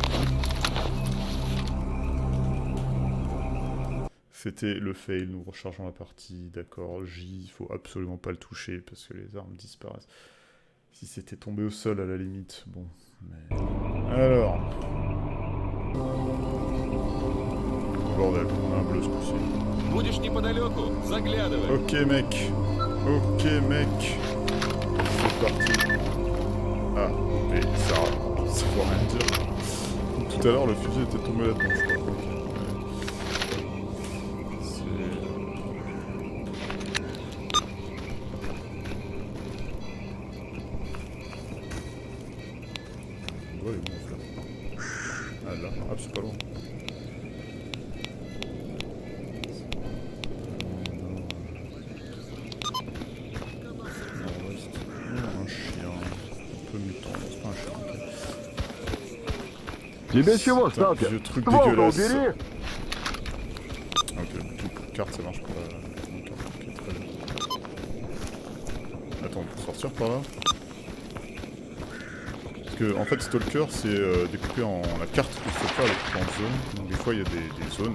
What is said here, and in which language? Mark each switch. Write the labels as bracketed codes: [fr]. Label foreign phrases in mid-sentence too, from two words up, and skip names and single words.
[fr] C'était le fail, nous rechargeons la partie, d'accord. J, il faut absolument pas le toucher parce que les armes disparaissent. Si c'était tombé au sol à la limite, bon. Mais... Alors... Bordel, un bleu ce coup-ci. [ru] Будешь неподалеку, заглядывай. [fr] Ok mec. Ok mec. C'est parti. Ah, mais ça veut rien dire. Tout à l'heure le fusil était tombé là-dedans, je crois. Ok. Ouais, bon, ah là, ah, c'est pas loin. Un chien. Un peu mutant, c'est pas un chien. [ru] Тебе чего, [fr] C'est un [ru] сталкер? [fr] vieux truc [ru] Ствол-то [fr] dégueulasse. [ru] убери! [fr] Ok, tout pour carte ça marche pas. Ok, très bien. Attends, on peut sortir par là? Parce que en fait Stalker c'est découpé en... La carte de Stalker elle est découpée en zones. Donc des fois il y a des zones...